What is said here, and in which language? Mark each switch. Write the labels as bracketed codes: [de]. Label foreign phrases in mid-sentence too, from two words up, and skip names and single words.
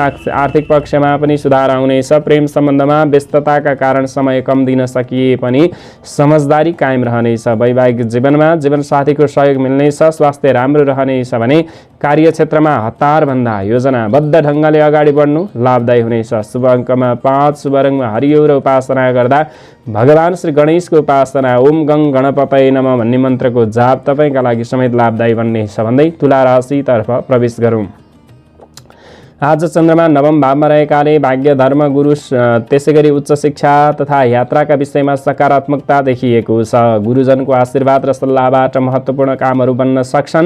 [ne] आर्थिक पक्षमा पनि सुधार आउनेछ। प्रेम सम्बन्धमा व्यस्तताका कारण समय कम दिन सकिए पनि समझदारी कायम रहनेछ। वैवाहिक जीवनमा जीवनसाथीको सहयोग मिल्नेछ। स्वास्थ्य राम्रो रहनेछ भने कार्यक्षेत्रमा हतारभन्दा योजनाबद्ध ढङ्गले अगाडि बढ्नु लाभदायी हुनेछ। शुभ अङ्कमा 5, शुभ रङमा हरियो र उपासना गर्दा भगवान श्री गणेशको उपासना [sa] ओम गङ गणपतये नमः [ne] भन्ने मन्त्रको जाप तपाईँका लागि समेत लाभदायी बन्नेछ भन्दै तुला राशितर्फ प्रवेश गरौँ। आज चन्द्रमा नवम भावमा रहेकाले भाग्य धर्म गुरु त्यसैगरी उच्च शिक्षा तथा यात्राका विषयमा सकारात्मकता देखिएको छ। गुरुजनको आशीर्वाद र सल्लाहबाट महत्त्वपूर्ण कामहरू बन्न सक्छन्।